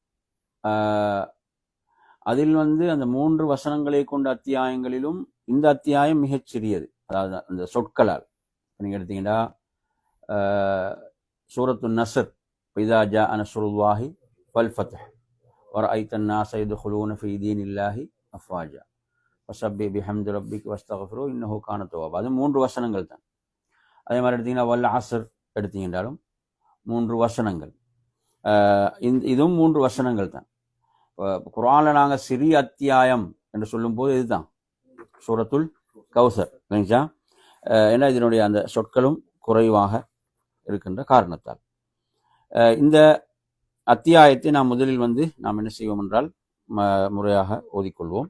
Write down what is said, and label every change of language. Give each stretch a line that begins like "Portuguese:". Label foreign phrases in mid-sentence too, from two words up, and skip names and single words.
Tamil: அதில் அந்த 3 வசனங்களை கொண்ட அத்தியாயங்களிலும் இந்த அத்தியாயம் மிகச் சிறியது. அதாவது அந்த சொற்களால் நீங்கள் எடுத்தீங்கன்னா
Arabic: سورة النصر، إذا جاء نصر الله والفتح ورأيت الناس يدخلون في دين الله أفواجا فسبح بحمد ربك واستغفره إنه كان توابا.
Tamil: அது 3 வசனங்கள் தான். அதே மாதிரி எடுத்தீங்கன்னா வல் அஸ்ர் எடுத்தீங்கன்னாலும் 3 வசனங்கள். இதுவும் 3 வசனங்கள் தான். குர்ஆனில் நாங்கள் சிறிய அத்தியாயம் என்று சொல்லும்போது இதுதான் சூரத்துல் கௌசர். ஏன்னா இதனுடைய அந்த சொற்களும் குறைவாக இருக்கின்ற காரணத்தால் இந்த அத்தியாயத்தை நாம் முதலில் நாம் என்ன செய்வோம் என்றால் முறையாக ஓதிக்கொள்வோம்.